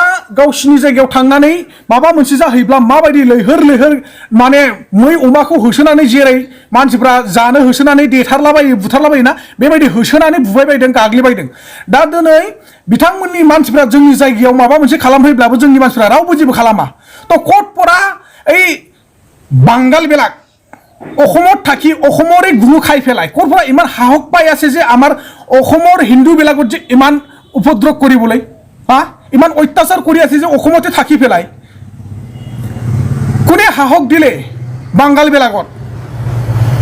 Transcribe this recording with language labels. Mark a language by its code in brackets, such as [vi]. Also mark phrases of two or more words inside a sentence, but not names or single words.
[brx] गावसिनि जायगायाव थांनानै माबा मोनसे जाहैब्ला माबायदि लैहोर लैहोर माने मै अमाखौ होसोनानै जेरै मानसिफ्रा जानो होसोनानै देथारलाबायो बुथारलाबायोना बेबायदि होसोनानै बुबाय बायदों गाग्लिबायदों दा दिनै बिथांमोननि मानसिफ्रा जोंनि जायगायाव माबा मोनसे खालामफैब्लाबो जोंनि मानसिफ्रा रावबो जेबो खालामा [as] তো ক'ৰপৰা এই বাংগালবিলাক অসমত থাকি অসমৰে গুৰু খাই পেলাই ক'ৰপৰা ইমান সাহস পাই আছে যে আমাৰ অসমৰ হিন্দুবিলাকত যে ইমান উপদ্ৰৱ কৰিবলৈ ইমান অত্যাচাৰ কৰি আছে যে অসমতে থাকি পেলাই কোনে সাহস দিলে বাংগালবিলাকত